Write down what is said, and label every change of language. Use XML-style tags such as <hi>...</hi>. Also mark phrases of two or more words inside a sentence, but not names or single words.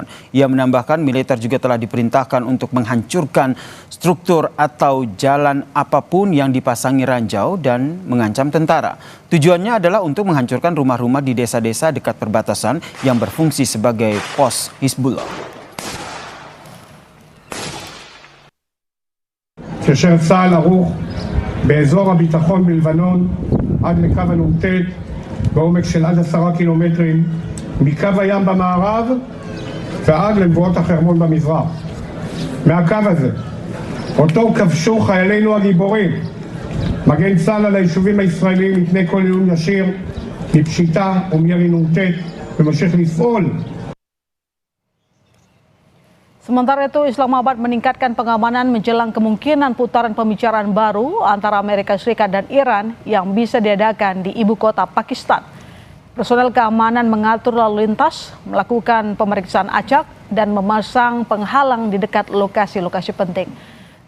<id>Ia menambahkan militer juga telah diperintahkan untuk menghancurkan struktur atau jalan apapun yang dipasangi ranjau dan mengancam tentara. Tujuannya adalah untuk menghancurkan rumah-rumah di desa-desa dekat perbatasan yang berfungsi sebagai pos Hizbullah.</id> <he>כאשר צה"ל ערוך באזור הביטחון בלבנון עד לקו הנ"ט בעומק של עד 10 קילומטרים מקו הים במערב ועד למבואות החרמון במזרח. מהקו הזה, אותו כבשו חיילינו הגיבורים, מגן צה"ל על היישובים הישראלים מפני כל איום ישיר, מפשיטה ומירי נ"ט, וממשיך לפעול.</he> <id>Sementara itu, Islamabad meningkatkan pengamanan menjelang kemungkinan putaran pembicaraan baru antara Amerika Serikat dan Iran yang bisa diadakan di ibu kota Pakistan. Personel keamanan mengatur lalu lintas, melakukan pemeriksaan acak, dan memasang penghalang di dekat lokasi-lokasi penting.</id>